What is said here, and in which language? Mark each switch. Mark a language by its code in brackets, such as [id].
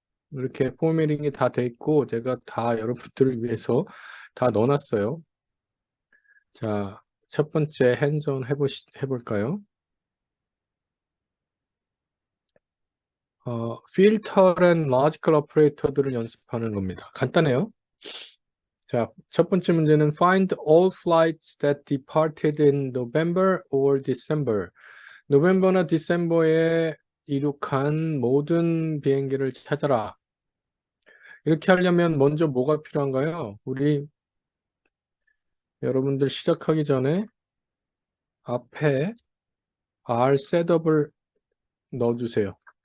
[ko] 이렇게 포매팅이 다 돼 있고 제가 다 여러분들을 위해서 다 넣어놨어요. 자, 첫 번째 핸즈온 해볼까요? 필터 앤 로지컬 오퍼레이터들을 연습하는 겁니다. 간단해요. 자, 첫 번째 문제는 [en] Find all flights that departed in November or December. [ko] 노벰버나 디셈버에 이륙한 모든 비행기를 찾아라. 이렇게 하려면 먼저 뭐가 필요한가요? 우리 여러분들 시작하기 전에 앞에 R 셋업을 넣어주세요.